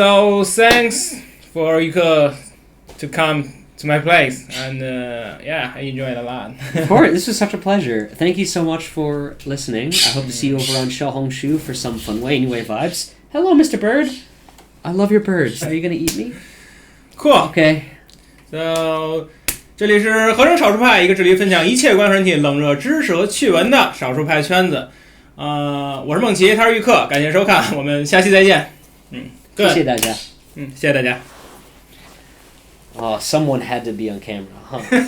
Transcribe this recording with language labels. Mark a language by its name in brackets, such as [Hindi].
[English] So thanks for Yuke to come to my place, and I enjoyed it a lot. Of course, this was such a pleasure. Thank you so much for listening. I hope to see you over on Xiaohongshu for some fun anyway vibes. Hello, Mr. Bird. I love your birds. Are you gonna eat me? Cool. Okay. [Chinese] So 这里是合成少数派，一个致力分享一切关于人体冷热知识和趣闻的少数派圈子。我是梦琪，他是玉克，感谢收看，我们下期再见。谢谢大家。谢谢大家。 [English] Oh, someone had to be on camera, huh?